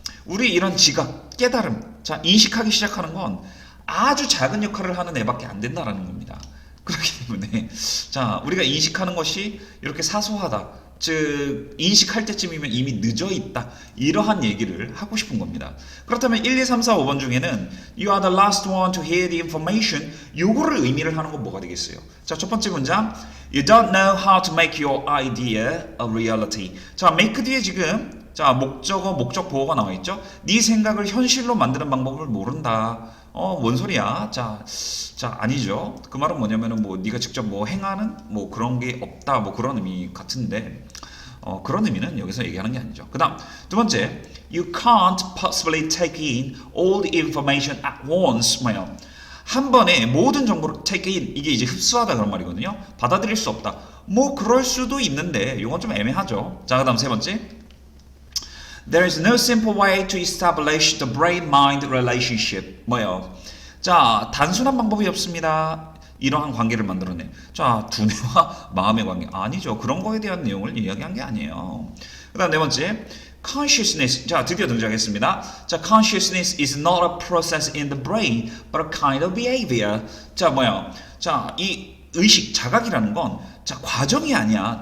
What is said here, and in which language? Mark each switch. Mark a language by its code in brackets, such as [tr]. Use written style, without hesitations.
[ko] 우리 이런 지각, 깨달음, 자, 인식하기 시작하는 건 아주 작은 역할을 하는 애밖에 안 된다라는 겁니다. 그렇기 때문에 자, 우리가 인식하는 것이 이렇게 사소하다. 즉 인식할 때쯤이면 이미 늦어 있다. 이러한 얘기를 하고 싶은 겁니다. 그렇다면 1, 2, 3, 4, 5번 중에는 [en] You are the last one to hear the information. [ko] 요거를 의미를 하는 건 뭐가 되겠어요? 자, 첫 번째 문장 [en] You don't know how to make your idea a reality. [ko] 자, make 뒤에 지금 자, 목적어, 목적 보어가 나와 있죠? 네 생각을 현실로 만드는 방법을 모른다. 뭔 소리야? 자, 아니죠. 그 말은 뭐냐면은 뭐 네가 직접 뭐 행하는 뭐 그런 게 없다. 뭐 그런 의미 같은데 그런 의미는 여기서 얘기하는 게 아니죠. 그다음 두 번째, [en] you can't possibly take in all the information at once. [ko] 뭐요? 한 번에 모든 정보를 [en] take in [ko] 이게 이제 흡수하다 그런 말이거든요. 받아들일 수 없다. 뭐 그럴 수도 있는데 이건 좀 애매하죠. 자, 그다음 세 번째. [en] There is no simple way to establish the brain-mind relationship. [ko] 뭐요? 자, 단순한 방법이 없습니다. 이러한 관계를 만들어내. 자, 두뇌와 마음의 관계. 아니죠. 그런 거에 대한 내용을 이야기한 게 아니에요. 그 다음 네 번째. Consciousness. 자, 드디어 등장했습니다. 자, [en] consciousness is not a process in the brain, but a kind of behavior. [ko] 자, 뭐야? 자, 이 의식, 자각이라는 건 자, 과정이 아니야.